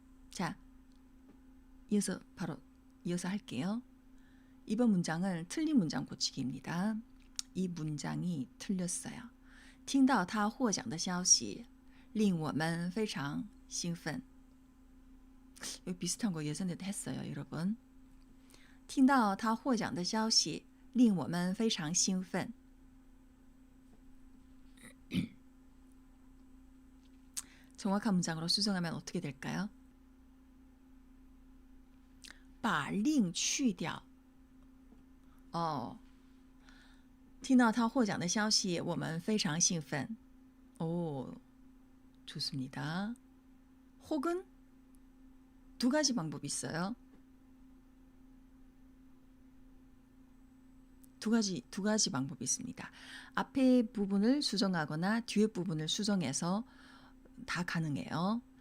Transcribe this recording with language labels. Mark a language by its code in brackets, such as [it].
[ko] 자, 이어서 할게요. 이번 문장은 틀린 문장 고치기입니다. 이 문장이 틀렸어요. [zh] 听到他获奖的消息令我们非常兴奋. [ko] 여기 비슷한 거 예전에도 했어요, 여러분. [zh] 听到他获奖的消息令我们非常兴奋. [ko] 정확한 문장으로 수정하면 어떻게 될까요? [zh] 把令去掉. 听到他获奖的消息我们非常兴奋. [ko] 좋습니다. 혹은 두 가지 방법이 있어요. 두 가지 방법이 있습니다. 앞에 부분을 수정하거나 뒤에 부분을 수정해서 다 가능해요.